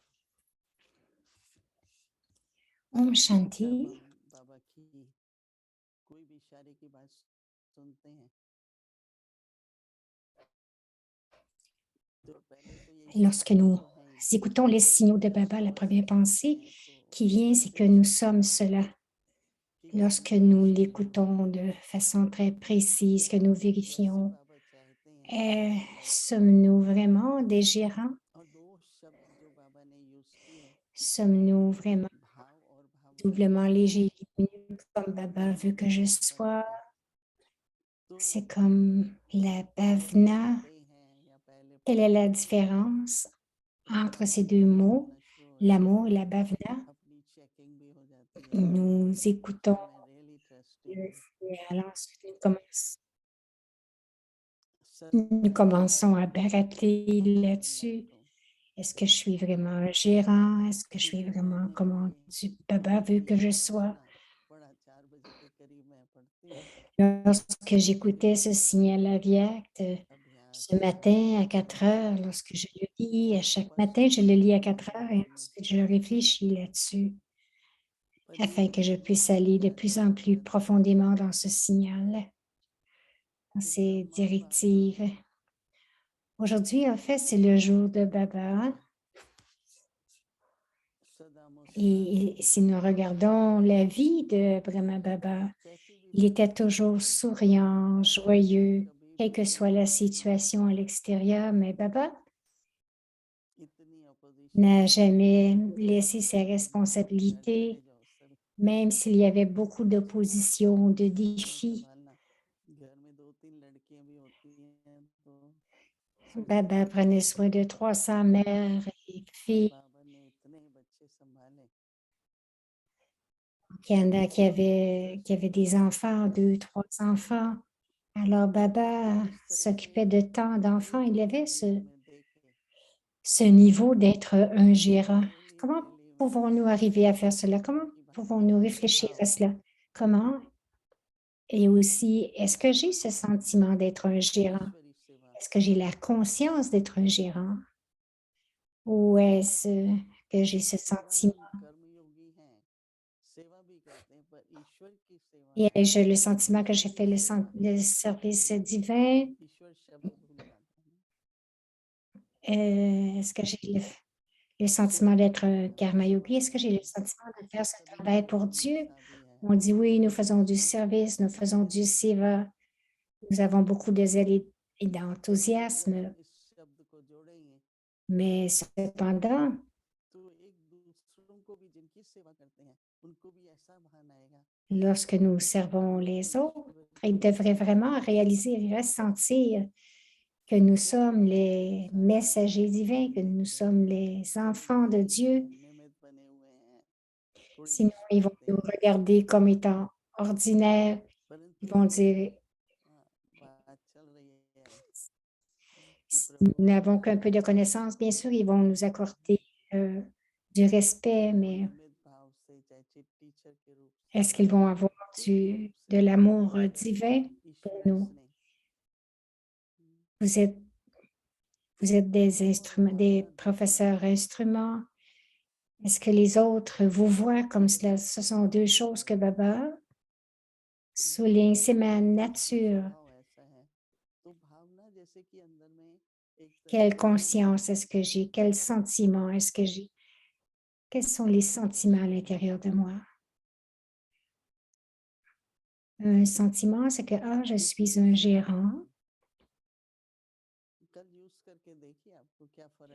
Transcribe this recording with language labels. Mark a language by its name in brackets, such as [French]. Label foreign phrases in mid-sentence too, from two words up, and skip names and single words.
[Hindi] ओम शांति। जब हम बाबा की कोई भी इशारे की बात सुनते हैं तो पहले तो यही [French] Lorsque [Hindi] सोचते [French] nous [Hindi] तो हैं कि [French] écoutons les [Hindi] कोई [French] signaux de [Hindi] दूसरा [French] Baba, la [Hindi] सोल [French] première pensée [Hindi] है तो [French] qui vient, c'est que [Hindi] वो [French] nous [Hindi] सोचते [French] sommes [Hindi] हैं [French] cela. [Hindi] कि [French] Lorsque [Hindi] हम [French] nous [Hindi] मनुष्य हैं [French] l'écoutons de façon très précise, que nous [Hindi] जैसे [French] vérifions, [Hindi] बाबा चाहते हैं वैसे हम [French] sommes-nous vraiment des gérants? [Hindi] और दो शब्द जो बाबा ने यूज किए [French] Sommes-nous [Hindi] वो है [French] vraiment [Hindi] भाव और भावना। [French] doublement légers et lumineux comme Baba veut que je sois? [Hindi] तो [French] C'est comme la [Hindi] दोनों में [French] Bhavna. [Hindi] बड़े हैं या पहले [French] Quelle est la [Hindi] पढ़ते हैं [French] différence entre [Hindi] जब [French] ces deux [Hindi] बाबा [French] mots, [Hindi] बोलना शुरू होते हैं [French] l'amour et [Hindi] तो [French] la Bhavna? [Hindi] अपनी चेकिंग भी हो जाती है [French] Nous [Hindi] कि [French] écoutons [Hindi] मैं [English] really trustee [French] le [Hindi] हूँ। [French] flux et ensuite nous [Hindi] सर्वदा [French] commençons à [Hindi] हर वक्त [French] barater là-dessus. [Hindi] एनलाइट हूँ। [French] Est-ce que je suis vraiment un gérant? Est-ce que je suis [Hindi] क्योंकि [French] vraiment [Hindi] मैंने [French] comment [Hindi] अभी [French] Baba veut [Hindi] ये [French] que je sois? [Hindi] बहाना पढ़ा 4 बजे के करीब मैं पढ़ती हूँ [French] Lorsque [Hindi] फिर [French] j'écoutais ce [Hindi] उसके बाद [French] signal aviact ce [Hindi] अभ्यास [French] matin à [Hindi] करते [French] 4 [Hindi] हैं [French] heures, lorsque je le lis, à chaque matin, je [Hindi] स्पष्ट [French] le lis à [Hindi] रूप [French] 4 [Hindi] से [French] heures et [Hindi] बोलने [French] ensuite [Hindi] की [French] je réfléchis là-dessus afin que je puisse aller de plus en plus [Hindi] परिपूर्ण [French] profondément dans ce signal, dans [Hindi] कि [French] ces [Hindi] ब्रह्मा बाबा [French] directives. Aujourd'hui, en fait, c'est le jour de Baba. [Hindi] सदा [French] Et [Hindi] मुस्कुराते [French] si [Hindi] हैं। [French] nous regardons la vie de Brahma Baba, [Hindi] कैसी भी [French] il était [Hindi] परिस्थिति [French] toujours [Hindi] हो [French] souriant, [Hindi] बाबा ने [French] joyeux, [Hindi] कभी [French] quelle [Hindi] भी [French] que soit la [Hindi] अपनी [French] situation à l'extérieur, mais Baba [Hindi] इतनी अपोजिशन [French] n'a [Hindi] नहीं देखी [French] jamais [Hindi] कि [French] laissé ses [Hindi] बाबा की गाड़ी खड़े [French] responsabilités, [Hindi] जाओ सर। [French] même s'il y avait beaucoup d'opposition, de [Hindi] घर में [French] défis. [Hindi] संभालना, घर में 2-3 लड़कियां भी होती हैं तो [French] Baba [Hindi] संभालना [French] prenait [Hindi] पड़ता [French] soin [Hindi] है। [French] de 300 mères et [Hindi] और [French] filles. [Hindi] बाबा ने इतने बच्चे संभाले [French] Il y en a [Hindi] हर [French] qui avaient des [Hindi] समय [French] enfants, deux, trois enfants. Alors, Baba [Hindi] किस तरह के [French] s'occupait de tant d'enfants. Il [Hindi] रूप [French] avait [Hindi] दुनिया में देखे [French] ce niveau d'être un gérant. [Hindi] रियली [French] Comment [Hindi] रियली मैं [French] pouvons-nous arriver à faire cela? Comment [Hindi] बाबा की [French] pouvons-nous [Hindi] भावना [French] réfléchir [Hindi] भाव [French] à cela? Comment? Et aussi, est-ce que j'ai ce sentiment d'être un gérant? [Hindi] ईश्वरी सेवा [French] Est-ce que j'ai la conscience d'être un gérant? Ou est-ce que j'ai ce [Hindi] बाबा ने [French] sentiment [Hindi] कर्मयोगी हैं, सेवा भी जाते हैं, पर ईश्वर की सेवा [French] Et [Hindi] में [French] j'ai le sentiment que j'ai [Hindi] ईश्वर [French] fait [Hindi] की सेवा [French] le [Hindi] करने से [French] service [Hindi] पहले [French] divin. [Hindi] ईश्वर शब्द भूल जाते हैं। [French] Est-ce que j'ai le sentiment d'être un karma yogi? Est-ce que j'ai le sentiment de faire ce [Hindi] कभी [French] travail [Hindi] कभी [French] pour [Hindi] हमें [French] Dieu? [Hindi] ऐसा भी है [French] On dit oui, nous faisons du [Hindi] कि [French] service, nous faisons [Hindi] कहते [French] du [Hindi] रहते हैं [French] seva, nous avons beaucoup de zèle et [Hindi] कि अगर हम [French] d'enthousiasme, [Hindi] इस शब्द को जोड़ेंगे [French] mais cependant, [Hindi] तो एक दूसरों को भी जिनकी सेवा करते हैं उनको भी ऐसा भान आएगा [French] lorsque nous [Hindi] कि [French] servons [Hindi] हम [French] les autres, [Hindi] ईश्वर [French] ils [Hindi] की [French] devraient [Hindi] सेवा [French] vraiment [Hindi] कर रहे हैं। [French] réaliser et ressentir que nous [Hindi] क्या [French] sommes [Hindi] हम [French] les [Hindi] सारे [French] messagers divins, que nous [Hindi] निमित्त [French] sommes les enfants de [Hindi] बने [French] Dieu. [Hindi] हैं निमित्त बने हुए हैं थोड़ी [French] Sinon, ils vont [Hindi] स्वार्थ [French] nous [Hindi] हैं [French] regarder comme étant ordinaires. Ils [Hindi] परंतु [French] vont [Hindi] जब [French] dire, [Hindi] बात चल रही है कि [French] si nous [Hindi] प्रभु [French] n'avons [Hindi] हमारे [French] qu'un peu de connaissances, bien sûr, ils vont nous accorder euh, du [Hindi] तो [French] respect, [Hindi] वो [French] mais [Hindi] निमित्त भाव से चाहे [English] chip teacher [Hindi] के रूप से [French] est-ce qu'ils vont avoir [Hindi] कोई भी रूप [French] de [Hindi] से [French] l'amour [Hindi] अगर [French] divin pour [Hindi] ईश्वर [French] nous? [Hindi] उसने [French] Vous êtes, vous êtes des [Hindi] और [French] instruments, des [Hindi] भावना दी है [French] professeurs instruments. Est-ce que les autres vous voient comme cela? Ce sont deux choses que Baba souligne. C'est ma [Hindi] तो [French] nature. [Hindi] स्वभाव ऐसा है तो भावना जैसे कि अंदर में एक तरह [French] Quelle [Hindi] की [French] conscience est-ce que j'ai? Quel sentiment est-ce que j'ai? Quels sont les sentiments à l'intérieur de moi? Un sentiment, c'est que, ah, je suis un gérant, [Hindi] कल यूज करके देखिए आपको क्या फर्क